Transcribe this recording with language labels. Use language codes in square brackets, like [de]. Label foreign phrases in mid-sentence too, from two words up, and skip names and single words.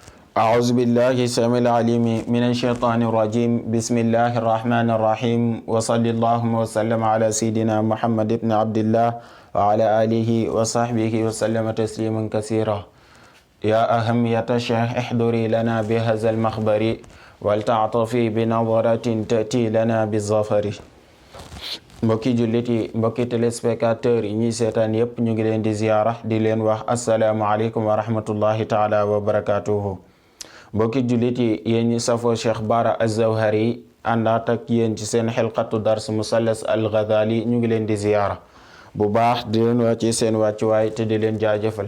[ar] أعوذ بالله السميع العليم من الشيطان الرجيم بسم الله الرحمن الرحيم وصلى اللهم وسلم على سيدنا محمد بن عبد الله وعلى آله وصحبه وسلم تسليما كثيرا يا أهمية الشيخ احضري لنا بهذا المخبر ولتعطفي بنظرة تأتي لنا بالظفر. [wo] mbokki jullit yi mbokki téléspectateurs yi ñuy seetaan yépp ñu ngi leen di ziyaara di leen wax [ar] السلام عليكم ورحمة الله تعالى وبركاته. [wo] mbokki jullit yi yéen ñi safoo Cheikh Bara Az-Zawhari àndaat ak yéen ci seen [ar] حلقة درس [wo] Musallas Al-Ghazali ñu ngi leen di ziyaara bu baax di leen wax ci seen wàccuwaay te di leen jaajëfal.